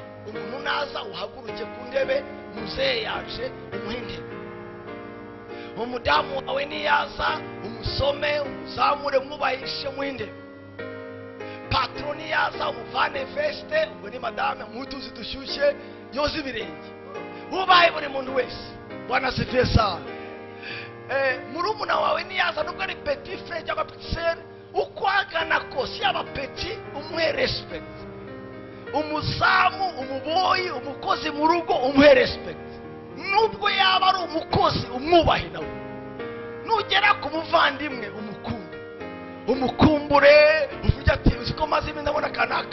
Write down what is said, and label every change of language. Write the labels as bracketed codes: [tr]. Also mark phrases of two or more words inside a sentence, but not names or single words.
[rw] Umuntu naza uhaguruke ku ntebe, muzehe yaje umuhe intebe. Umudamu wawe niyaza umusome, umuzamure, mwubahishe muhe intebe. Patroni yaza umuvane veste, ubwo ni madame mutuzi dushyushye yoza ibirenge. Ubahe buri muntu wese. [sw] Bwana asifiwe sana. [rw] Murumuna wawe niyaza nubwo ari [fr] petit frère [rw] cyangwa [fr] petit sœur, [rw] ukwagana kose yaba petit umuhe respect. Umuzamu, umuboyi, umukozi mu rugo umuhe respect. Nubwo yaba ari umukozi umwubahe nawe. Nugera ku muvandimwe umukunde, umukumbure, uvuga ati uziko maze ibintu ndabona kanaka.